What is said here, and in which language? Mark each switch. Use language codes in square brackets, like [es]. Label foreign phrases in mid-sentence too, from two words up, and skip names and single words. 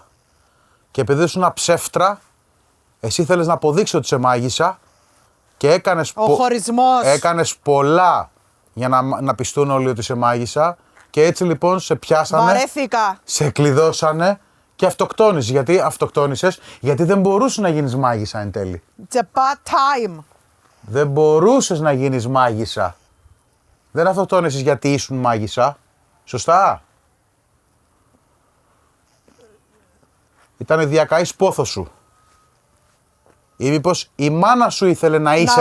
[el] Και επειδή ήσουν ψεύτρα, εσύ θέλεις να αποδείξεις ότι είσαι μάγισσα και έκανες πολλά για να πιστούν όλοι ότι είσαι μάγισσα και έτσι λοιπόν σε πιάσανε, Βαρέθηκα. σε κλειδώσανε και αυτοκτόνησες. Γιατί αυτοκτόνησες, γιατί δεν μπορούσες να γίνεις μάγισσα εν τέλει. [en] It's a bad time. [el] Δεν μπορούσες να γίνεις μάγισσα. Δεν αυτοκτόνησες γιατί ήσουν μάγισσα. Σωστά. Ήταν η διακαής πόθος σου. Ή μήπως η μάνα σου ήθελε να είσαι...